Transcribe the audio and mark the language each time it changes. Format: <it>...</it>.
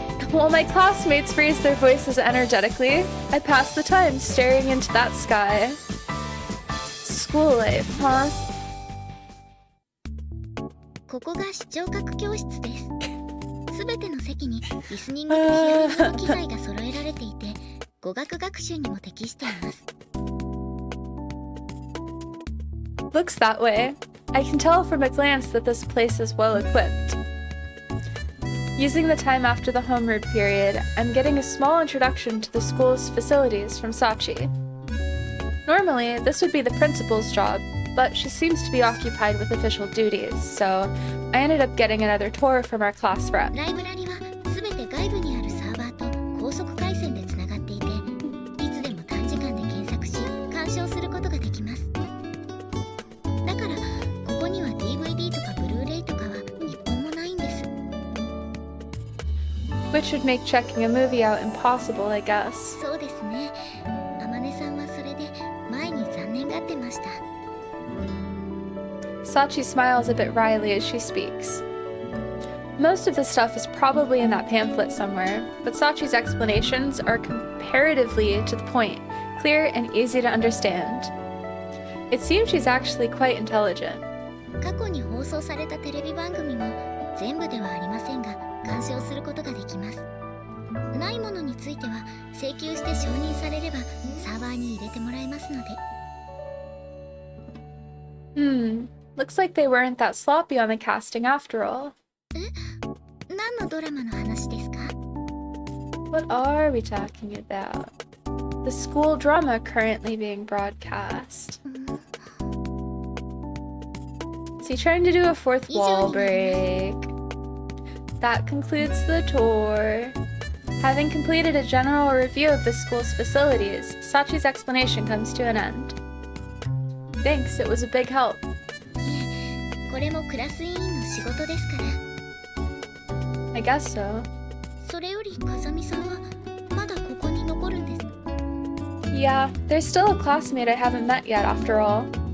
<en>While my classmates raised their voices energetically, I passed the time staring into that sky. School life, huh?</en> <ja>ここが視聴覚教室です。すべての席にリスニングとヒアリングの機材が揃えられていて、語学学習にも適しています。</ja> <en>Looks that way. I can tell from a glance that this place is well equipped. Using the time after the homeroom period, I'm getting a small introduction to the school's facilities from Sachi. Normally, this would be the principal's job, but she seems to be occupied with official duties, so I ended up getting another tour from our class rep.</en> <ja>ライブラリはすべて外部にあるサーバーと高速回線でつながっていて、いつでも短時間で検索し、鑑賞することができます。だから、ここには DVD とかブルーレイとかは一本もないんです。</ja> <en>Which would make checking a movie out impossible, I guess.</en> <ja>そうですね。あまねさんはそれで前に残念がってました。</ja> <en>Sachi smiles a bit wryly as she speaks. Most of the stuff is probably in that pamphlet somewhere, but Sachi's explanations are comparatively to the point, clear and easy to understand. It seems she's actually quite intelligent.</en> <ja>過去に放送されたテレビ番組も全部ではありませんが、鑑賞することができます。ないものについては請求して承認されればサーバーに入れてもらえますので。</ja> <en>Looks like they weren't that sloppy on the casting after all.</en> <ja>何のドラマの話ですか？</ja> <en>What are we talking about? The school drama currently being broadcast. Is he trying to do a fourth wall break? That concludes the tour. Having completed a general review of the school's facilities, Sachi's explanation comes to an end. Thanks, it was a big help.</en> <ja>これもクラス委員の仕事ですから。</ja> <en>I guess so.</en> <ja>それより風見さんはまだここに残るんです。</ja> <en>Yeah, there's still a classmate I haven't met yet after all.</en>